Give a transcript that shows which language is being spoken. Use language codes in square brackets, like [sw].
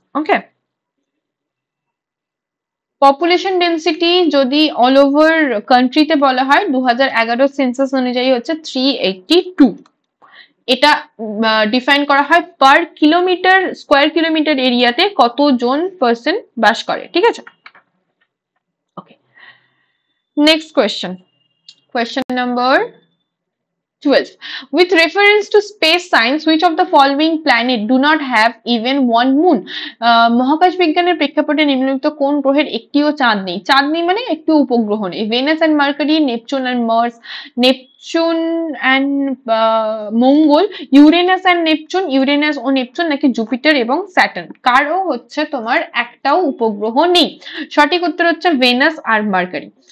[bn] ওকে, population density যদি all over কান্ট্রিতে বলা হয় 2011 সেন্সাস অনুযায়ী হচ্ছে 382। এটা ডিফাইন করা হয় পার কিলোমিটার, স্কোয়ার কিলোমিটার এরিয়াতে কতজন পার্সন বাস করে, ঠিক আছে। ওকে, next question, question number 12. [en] With reference to space science, which of the following planet do not have even one moon? [bn] মহাকাশ বিজ্ঞানের প্রেক্ষাপটে নিম্নলিখিত কোন গ্রহের একটিও চাঁদ নেই? চাঁদ নেই মানে একটি উপগ্রহ নেই। Venous and mercury, Neptune and Mars, Neptune and Mangal, Uranus and Neptune, Uranus O Neptune, নাকি জুপিটার এবং স্যাটার্ন? কারও হচ্ছে তোমার একটাও উপগ্রহ নেই। সঠিক উত্তর হচ্ছে ভেনাস আর মার্কারি।